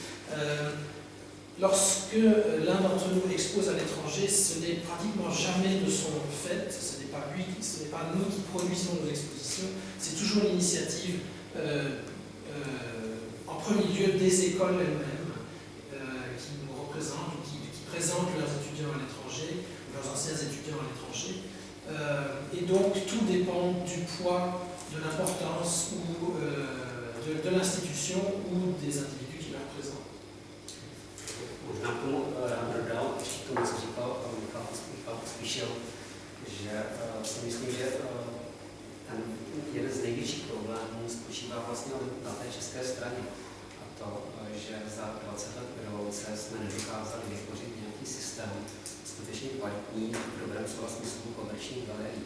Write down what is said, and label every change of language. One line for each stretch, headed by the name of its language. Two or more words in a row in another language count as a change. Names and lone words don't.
French: Lorsque l'un d'entre nous expose à l'étranger, ce n'est pratiquement jamais de son fait, ce n'est pas lui, ce n'est pas nous qui produisons nos expositions, c'est toujours l'initiative en premier lieu des écoles elles-mêmes qui nous représentent ou qui présentent leurs étudiants à l'étranger, leurs anciens étudiants à l'étranger. Et donc tout dépend du poids, de l'importance ou de l'institution ou des individus qui la représentent.
Czech: Možná k tomu rád dodal, ještě k tomu, co říkal Michal Pospíšil, že si myslím, že ten jeden z největších problémů spočívá vlastně na té české straně. A to, že za 20 let revoluce jsme nedokázali vytvořit nějaký systém skutečně kvalitní, v dobrém slova smyslu komerčních galerií.